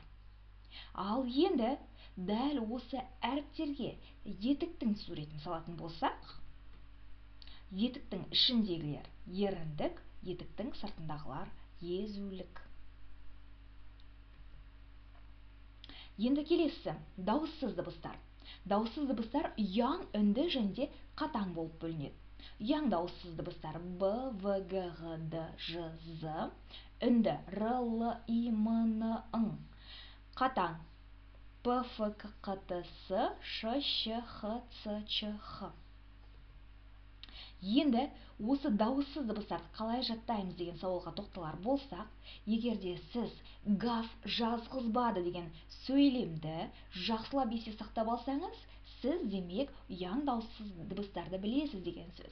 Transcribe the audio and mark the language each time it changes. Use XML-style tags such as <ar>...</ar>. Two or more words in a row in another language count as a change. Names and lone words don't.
<kk>Ал енді дәл осы әріптерге етіктің суретін салатын болсақ, етіктің ішіндегілер еріндік, етіктің сыртындағылар езулік. Енді келесі дауыссыз дыбыстар. Дауыссыз дыбыстар ұяң, үнді және қатаң болып бөлінеді. Ұяң дауыссыз дыбыстар Б, В, Г, Г, Д, Ж, З, үнді Р, Л, И, М, Н, Ң, қатаң П, Ф, К, Қ, Т, С, Ш, Щ, Х, Ц, Ч, Х. Енді осы дауыссыз дыбыстарды қалай жаттаймыз деген сауалға тоқталар болсақ, егерде сіз гав жазғызбады деген сөйлемді жақсылап есте сақтап алсаңыз, сіз демек ұяң дауыссыз дыбыстарды білесіз деген сөз.</kk>